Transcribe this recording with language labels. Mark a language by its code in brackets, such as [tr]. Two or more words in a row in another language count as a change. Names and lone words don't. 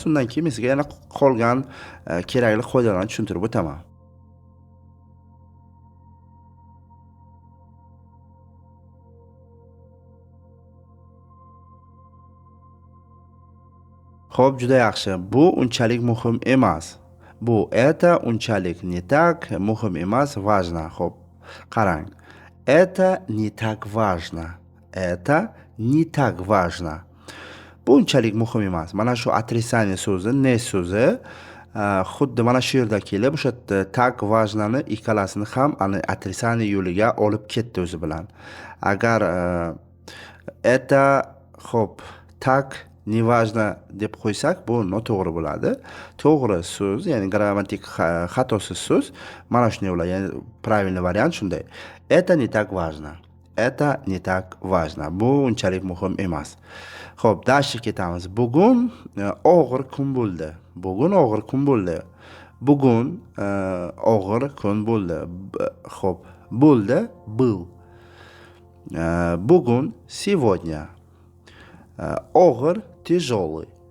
[uz] Undan keyin men sizga yana qolgan kerakli qoidalarni tushuntirib o'taman. Xo'p, juda yaxshi. Bu unchalik muhim emas. Bu это unchalik [ru] не так [uz] muhim emas, важно. Xo'p, qarang. [ru] Это не так важно. Это не так важно. [uz] Bu unchalik muhim emas. Mana shu отрицание so'zi, ne so'zi xuddi mana shu yerda kelib, o'sha [ru] tak важнoni [uz] ikkalasini ham ana отрицание yo'liga olib ketdi o'zi bilan. Agar это xo'p, [ru] tak неважно [uz] deb qo'ysak, bu noto'g'ri bo'ladi. To'g'ri so'z, ya'ni grammatik xatosiz so'z mana shunday bo'ladi. Ya'ni правильный variant shunday. [ru] Это не так важно. Это не так важно. [uz] Bu unchalik muhim emas. Xo'p, dashga ketamiz. Bugun og'ir kun bo'ldi. Bugun og'ir kun bo'ldi. Bugun og'ir kun bo'ldi. Xo'p, bo'ldi, был. Bugun сегодня og'ir, тяжелый.